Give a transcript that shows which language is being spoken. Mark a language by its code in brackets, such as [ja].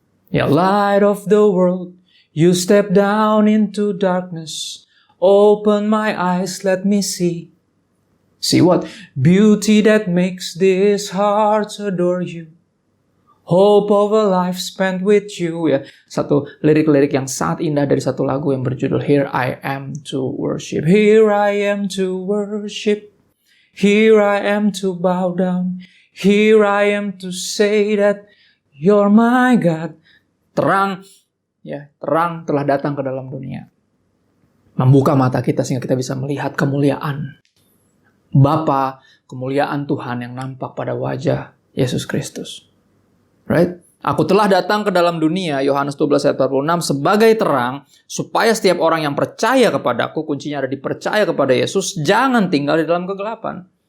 [en] Ya, light of the world, you step down into darkness. Open my eyes, let me see. See what beauty that makes these hearts adore you. Hope of a life spent with you. [id] Ya, satu lirik-lirik yang sangat indah dari satu lagu yang berjudul Here I Am to Worship. [en] Here I am to worship. Here I am to bow down. Here I am to say that you're my God. [id] Terang, ya, terang telah datang ke dalam dunia. Membuka mata kita sehingga kita bisa melihat kemuliaan Bapa, kemuliaan Tuhan yang nampak pada wajah Yesus Kristus. Right? Aku telah datang ke dalam dunia, Yohanes 12 ayat 46, sebagai terang, supaya setiap orang yang percaya kepadaku, kuncinya ada di percaya kepada Yesus, jangan tinggal di dalam kegelapan.